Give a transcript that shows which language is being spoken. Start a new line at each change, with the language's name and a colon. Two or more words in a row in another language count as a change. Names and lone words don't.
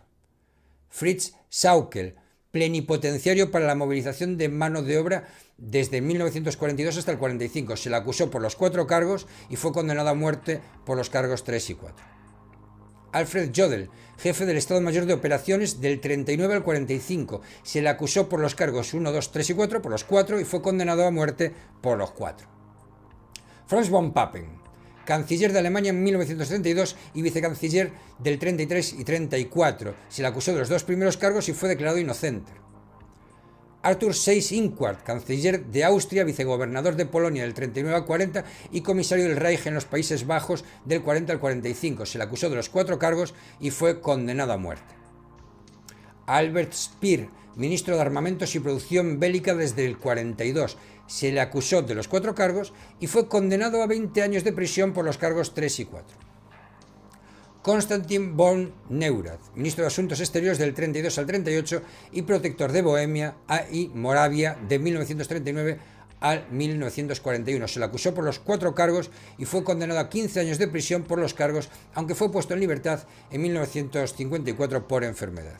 Spanish: Fritz Sauckel, plenipotenciario para la movilización de mano de obra desde 1942 hasta el 45. Se le acusó por los 4 cargos y fue condenado a muerte por los cargos 3 y 4. Alfred Jodl, jefe del Estado Mayor de Operaciones del 39 al 45. Se le acusó por los cargos 1, 2, 3 y 4, por los 4, y fue condenado a muerte por los 4. Franz von Papen, canciller de Alemania en 1932 y vicecanciller del 33 y 34. Se le acusó de los 2 primeros cargos y fue declarado inocente. Arthur Seyss-Inquart, canciller de Austria, vicegobernador de Polonia del 39 al 40 y comisario del Reich en los Países Bajos del 40 al 45. Se le acusó de los 4 cargos y fue condenado a muerte. Albert Speer, ministro de Armamentos y Producción Bélica desde el 42. Se le acusó de los 4 cargos y fue condenado a 20 años de prisión por los cargos 3 y 4. Konstantin von Neurath, ministro de Asuntos Exteriores del 32 al 38 y protector de Bohemia y Moravia de 1939 al 1941. Se le acusó por los 4 cargos y fue condenado a 15 años de prisión por los cargos, aunque fue puesto en libertad en 1954 por enfermedad.